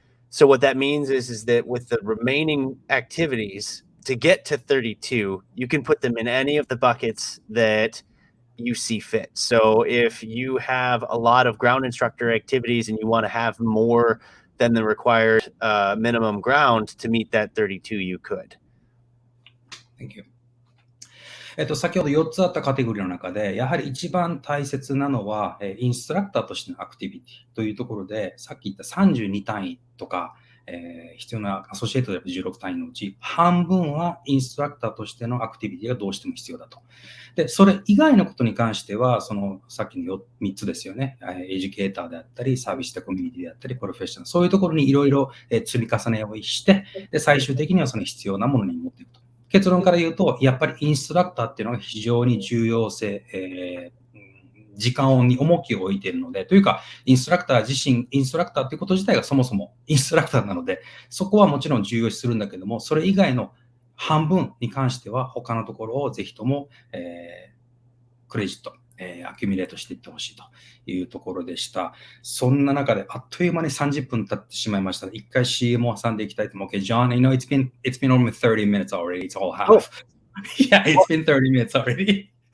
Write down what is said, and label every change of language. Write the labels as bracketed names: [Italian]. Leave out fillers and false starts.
[English] So what that means is that with the remaining activities, to get to 32, you can put them in any of the buckets that you see fit. So if you have a lot of ground instructor activities and you want to have more than the required minimum ground to meet that 32, you could. Thank you. [Japanese] 先ほど4つあったカテゴリーの中で、やはり一番大切なのは、インストラクターとしてのアクティビティというところで、さっき言った32単位とか、必要なアソシエイトで16単位のうち、半分はインストラクターとしてのアクティビティがどうしても必要だと。で、それ以外のことに関しては、そのさっきの3つですよね。エデュケーターであったり、サービスとコミュニティであったり、プロフェッショナル。そういうところにいろいろ積み重ねをして、で、最終的にはその必要なものに持っていくと。結論から言うと、やっぱりインストラクターっていうのが非常に重要性、時間に重きを置いているので、というか、インストラクター自身、インストラクターということ自体がそもそもインストラクターなので、そこはもちろん重要視するんだけども、それ以外の半分に関しては、他のところをぜひとも、クレジット、アキュミレートしていってほしいというところでした。そんな中であっという間に30分経ってしまいました。一回 CM を挟んでいきたいと思う。 [English] Okay, John, I know it's been almost 30 minutes already. It's all half. Oh. Yeah, it's been 30 minutes already.